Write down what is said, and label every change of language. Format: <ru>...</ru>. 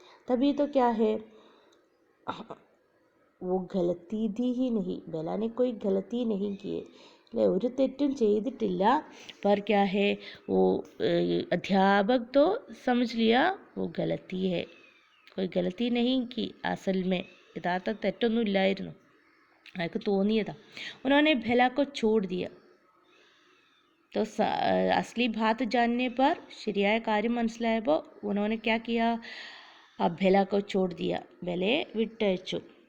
<hi>तभी तो क्या है वो गलती थी ही नहीं, बेला ने कोई गलती नहीं की അല്ലേ,</hi> <ml>ഒരു തെറ്റും ചെയ്തിട്ടില്ല.</ml> <hi>पर क्या है वो अध्यापक तो समझ लिया वो गलती है, कोई गलती नहीं की. असल में</hi> <ml>യഥാർത്ഥ തെറ്റൊന്നും ഇല്ലായിരുന്നു, അയാൾക്ക് തോന്നിയതാ.</ml> <hi>उन्होंने बेला को छोड़ दिया. तो असली बात जानने पर</hi> <ml>ശരിയായ കാര്യം മനസ്സിലായപ്പോൾ</ml> <hi>उन्होंने क्या किया अब बेला को छोड़ दिया,</hi> <ml>बेलയെ വിട്ടയച്ചു.</ml>